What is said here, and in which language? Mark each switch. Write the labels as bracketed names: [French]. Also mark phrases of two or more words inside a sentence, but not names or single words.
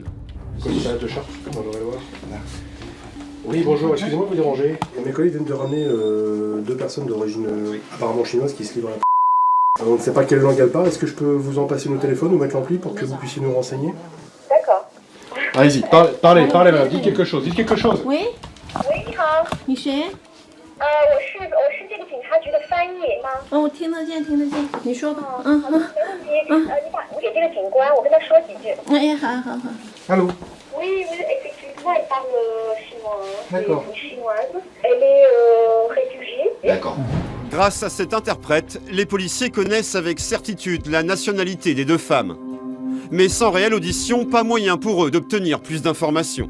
[French] Commissariat de Chartres, Loire. Oui, bonjour, excusez-moi de vous déranger. Mes collègues viennent de ramener deux personnes d'origine apparemment chinoise qui se livrent à la... On ne sait pas quelle langue elles parlent. Est-ce que je peux vous en passer nos téléphones ou mettre l'ampli pour que vous puissiez nous renseigner? D'accord. Allez-y, parlez, madame, dites quelque chose. [Chinese] Oui 喂，你好，你谁？我是这个警察局的翻译吗？哦，我听得见，你说吧。没问题。你给这个警官，我跟他说几句。哎，好。 [French] Allô? Oui, effectivement, elle parle chinois. D'accord. Elle est chinoise. Elle est réfugiée. D'accord. Grâce à cet interprète, les policiers connaissent avec certitude la nationalité des 2 femmes. Mais sans réelle audition, pas moyen pour eux d'obtenir plus d'informations.